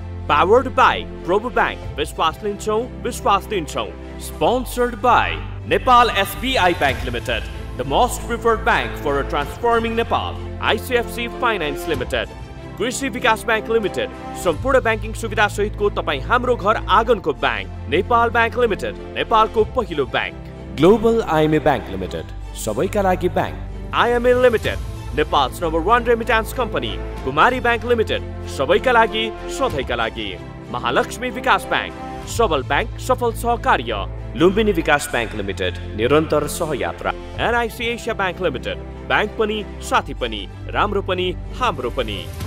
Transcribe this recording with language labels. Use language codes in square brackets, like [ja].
[en] Powered by Probo Bank, [ne] Vishwas Linchau. [en] Sponsored by Nepal SBI Bank Limited, the most preferred bank for transforming Nepal. [ne] ICFC Finance Limited, कृषि विकास bank limited, सम्पूर्ण banking सुविधा सहितको तपाई हाम्रो घर आँगनको बैंक. नेपाल बैंक लिमिटेड, नेपालको पहिलो bank. Global IMA bank limited, सबैका लागि bank. [en] IME limited, Nepal's #1 remittance company. [ne] कुमारी बैंक लिमिटेड, सबैका लागि सधैँका लागि. महालक्ष्मी विकास बैंक, सबल बैंक, सफल सहकार्य. लुम्बिनी विकास बैंक लिमिटेड, निरन्तर सहयात्रा. NIC Asia bank limited, bank पनि साथी पनि, राम्रो पनि हाम्रो पनि.